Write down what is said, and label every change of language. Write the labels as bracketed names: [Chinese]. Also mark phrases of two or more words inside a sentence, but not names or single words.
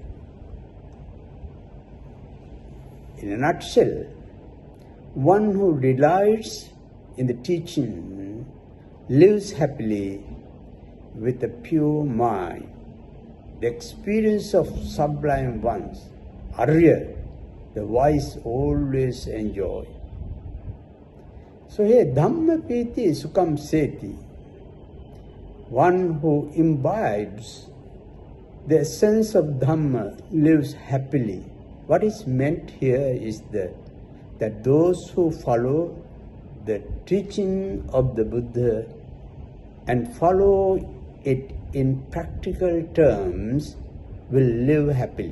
[English] In a nutshell, one who delights in the teaching lives happily with a pure mind. The experience of sublime ones, Arya, the wise always enjoy. So here, [Pali] Dhamma piti sukham seti, [English] one who imbibes the essence of Dhamma lives happily. What is meant here is that those who follow the teaching of the Buddha and follow it in practical terms will live happily.